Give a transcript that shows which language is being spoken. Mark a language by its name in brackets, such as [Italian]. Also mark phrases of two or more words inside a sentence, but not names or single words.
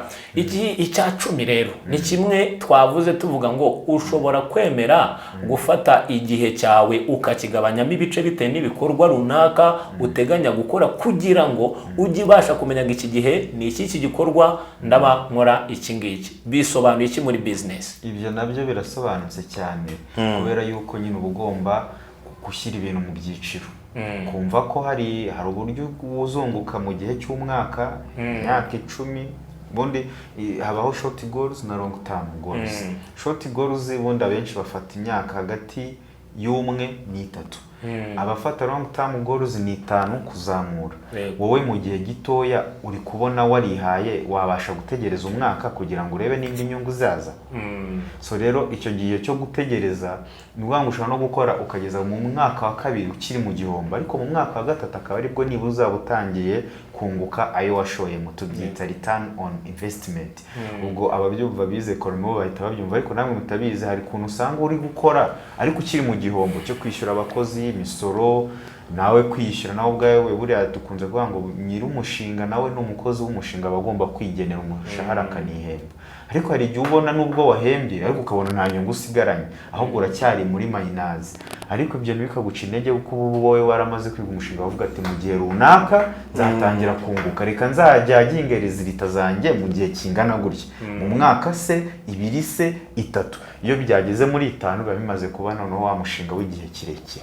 [Kinyarwanda] Icya 10 rero ni kimwe twavuze tuvuga ngo ushobora kwemera gufata igihe cyawe ukakigabanyamo ibice bitewe n'ibikorwa runaka uteganya gukora kugira ngo ujye ubasha kumenya ngo iki gihe ni iki gikorwa ndaba nkora iki ngiki. Bisobanuye iki muri business? Ibyo nabyo birasobanutse cyane kubera yuko nyine ubugomba gushyira ibintu mu byiciro kumva ko hari uburyo uzunguka mu gihe cy'umwaka imyaka 10 bundi habaho [English] short goals [Kinyarwanda] na [English] long term goals. Short goals [Kinyarwanda] bundi abenshi bafata imyaka hagati y'umwe n'itatu abafata [English] long term goals [Kinyarwanda] ni 5 kuzamura. Wowe mu gihe gitoya uri kubona warihaye wabasha gutegereza umwaka kugira ngo urebe n'indi nyungu zaza. So rero icyo gihe cyo gutegereza ni ngo ushobora no gukora ukageza mu mwaka wa 2 ukiri mu gihombo ariko mu mwaka wa 3 akaba aribwo niba uzabutangiye kunguka ayo washoye mu tubyita [English] return on investment. [Kinyarwanda] Ubwo ababyumva bize economy bahita babyumva ariko namwe mutabizi hari kuntu usanga uri gukora ariko ukiri mu gihombo cyo kwishyura abakozi imisoro nawe kwishyura nawe ubwawe buriya dukunze kuvuga ngo nyiri umushinga nawe n'umukozi w'umushinga bagomba kwigenera umushahara kanihemba ariko hari igihe ubona nubwo wahembye ariko ukabona nta nyungu usigaranye ahubwo uracyari muri mayinazi ariko ibyo bikaguca intege kuko wowe waramaze kwiga umushinga bavuga ati mu gihe runaka nzatangira kunguka reka nzajya gingereza litazanjye mu gihe kingana gutya mu mwaka se 2 se 3 iyo byageze muri 5 bimaze kuba noneho wa mushinga w'igihe kirekire.